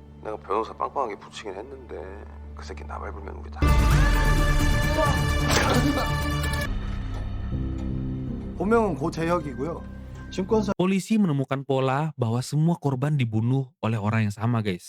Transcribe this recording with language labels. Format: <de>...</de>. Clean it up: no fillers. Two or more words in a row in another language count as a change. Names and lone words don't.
<ko>내가 변호사 빵빵하게 붙이긴 했는데 그 새끼 나발불면 우리 다. 본명은 고재혁이고요. 증권사</ko> <id>Polisi menemukan pola bahwa semua korban dibunuh oleh orang yang sama, guys.</id>